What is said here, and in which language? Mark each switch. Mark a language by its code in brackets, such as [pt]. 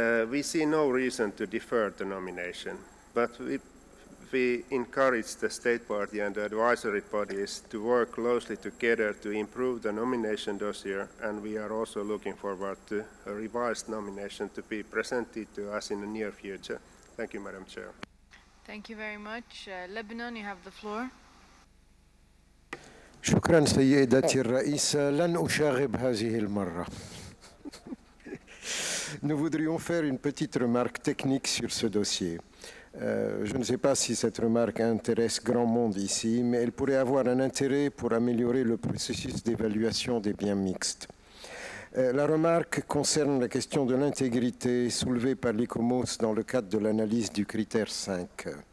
[en] We see no reason to defer the nomination, but we encourage the state party and the advisory bodies to work closely together to improve the nomination dossier, and we are also looking forward to a revised nomination to be presented to us in the near future. Thank you, Madam Chair. Thank you very much. Lebanon, you have the floor. [ar] شكرا سيدتي الرئيسة، لن أشاغب هذه المرة. [fr] Nous voudrions faire une petite remarque technique sur ce dossier. Je ne sais pas si cette remarque intéresse grand monde ici, mais elle pourrait avoir un intérêt pour améliorer le processus d'évaluation des biens mixtes. La remarque concerne la question de l'intégrité soulevée par l'ICOMOS dans le cadre de l'analyse du critère 5.